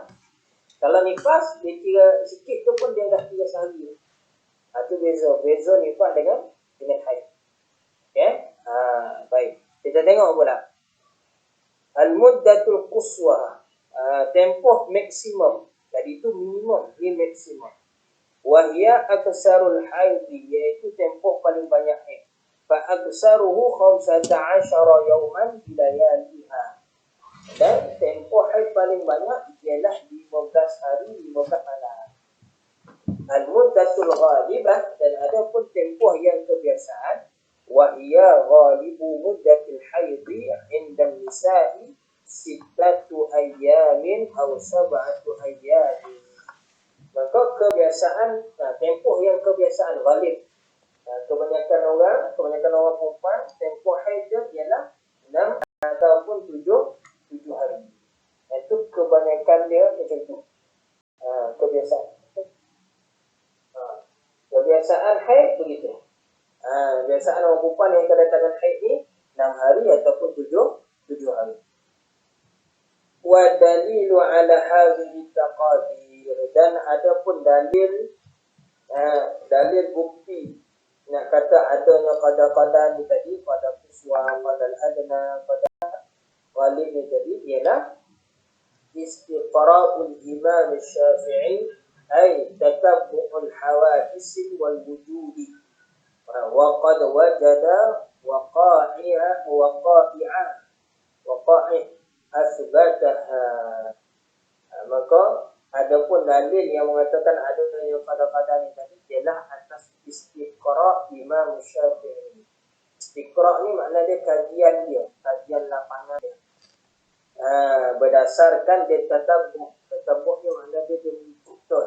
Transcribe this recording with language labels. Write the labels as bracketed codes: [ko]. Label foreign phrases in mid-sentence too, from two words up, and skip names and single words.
[ms] Kalau nifas, dia kira sikit tu pun dia dah kira sehari. Itu beza nifas dengan haid. Okay? Baik. Kita tengok pula. [ar] المدة القصوى. [ms] Tempoh maksimum. Tadi itu minimum, ni maksimum. [ar] وهي أكثر الحيض, [ms] iaitu tempoh paling banyak haid. [ar] فأكثره 15 يوما بلياليها. [ms] Dan tempoh haid paling banyak ialah 15 hari 15 malam. [ar] المدة الغالبة, [ms] dan ada pun tempoh yang kebiasaan. [ar] وهي غالب مدة الحيض عند النساء 6 أيام atau 7 أيام. [ms] Maka kebiasaan, tempoh yang kebiasaan ghalib. Kebanyakan orang perempuan, tempoh haid dia ialah 6 ataupun 7 hari. Itu kebanyakan dia macam tu. Kebiasaan. Kebiasaan haid begitu. Kebiasaan orang perempuan yang kedatangan haid ni 6 hari ataupun 7 hari. [ar] والدليل على هذه التقادير, [ms] dan ada pun dalil bukti nak kata adanya qada-qada ni tadi, pada quswa, pada adna, pada ghalib ni tadi ialah [ar] استقراء الإمام الشافعي أي تتبع الحوادث والوجود وقد وجد وقائع أثبتها. [ms] Maka ada pun dalil yang mengatakan adanya qada-qada ni tadi ialah atas istiqra' Imam Syafi'i. Istiqra' ni makna dia kajian lapangan dia. Berdasarkan dia tatabuh. Tatabuhnya makna dia betul.